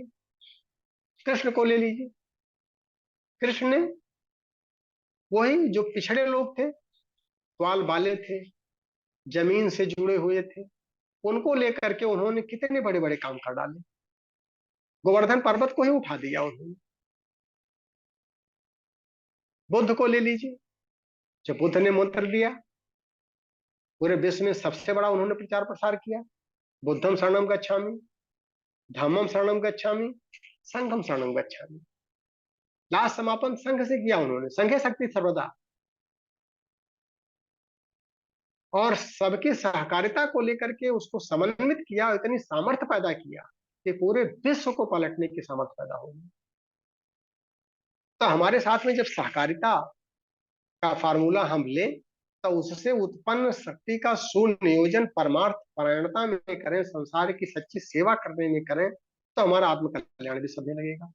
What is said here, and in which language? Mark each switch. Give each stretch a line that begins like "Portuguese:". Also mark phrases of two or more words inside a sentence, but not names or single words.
Hindi: कृष्ण को ले लीजिए, कृष्ण ने वही जो पिछड़े लोग थे, ग्वाल बाले थे, जमीन से जुड़े हुए थे, उनको लेकर के उन्होंने कितने बड़े बड़े काम कर डाले। गोवर्धन पर्वत को ही उठा दिया उन्होंने। बुद्ध को ले लीजिए, जब बुद्ध ने मंत्र दिया, पूरे विश्व में सबसे बड़ा उन्होंने प्रचार प्रसार किया,
Pali: बुद्धम शरणम गच्छामि, धम्मम शरणम गच्छामि, संघम शरणम गच्छामि।
Hindi: लास्ट समापन संघ से किया उन्होंने,
Sanskrit: संघे शक्ति सर्वदा,
Hindi: और सबकी सहकारिता को लेकर के उसको समन्वित किया, इतनी सामर्थ्य पैदा किया कि पूरे विश्व को पलटने की सामर्थ्य पैदा होगी। तो हमारे साथ में जब सहकारिता का फार्मूला हम लें, तो उससे उत्पन्न शक्ति का सुनियोजन परमार्थ परायणता में करें, संसार की सच्ची सेवा करने में करें, तो हमारा आत्म कल्याण भी सधने लगेगा।